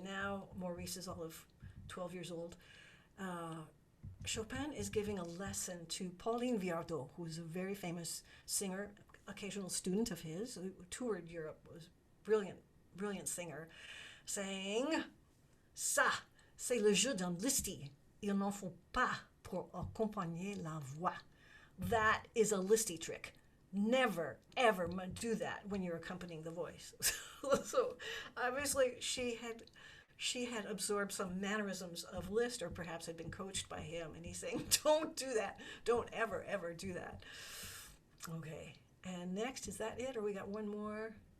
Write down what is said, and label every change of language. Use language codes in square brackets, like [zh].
[en] Now Maurice is all of 12 years old. Chopin is giving a lesson to Pauline Viardot, who is a very famous singer, occasional student of his, who toured Europe, was brilliant singer, saying, [fr] "Ça, c'est le jeu d'un listy. Il n'en faut pas pour accompagner la voix." [en] That is a listy trick. Never, ever do that when you're accompanying the voice. So obviously she had absorbed some mannerisms of Liszt, or perhaps had been coached by him, and he's saying, don't do that. Don't ever, ever do that. Okay, and next, is that it, or we got one more?